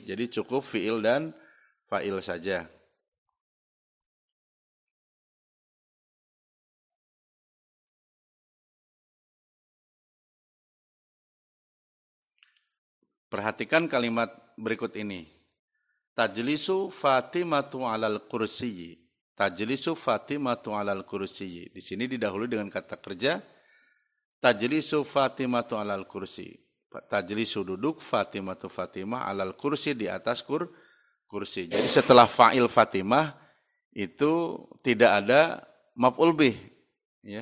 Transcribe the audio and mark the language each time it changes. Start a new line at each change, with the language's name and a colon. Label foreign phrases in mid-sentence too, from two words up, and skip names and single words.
Indonesian: Jadi cukup fi'il dan fa'il saja. Perhatikan kalimat berikut ini.
Arabic: تجلس فاطمة على الكرسي. تجلس فاطمة على الكرسي.
Indonesian: Di sini didahului dengan kata kerja
Arabic: تجلس فاطمة على الكرسي.
Indonesian: Tajlisu duduk, Fatimatu Fatimah
Arabic: على الكرسي
Indonesian: di atas kursi. Jadi setelah fa'il Fatimah itu tidak ada maf'ul bih, ya.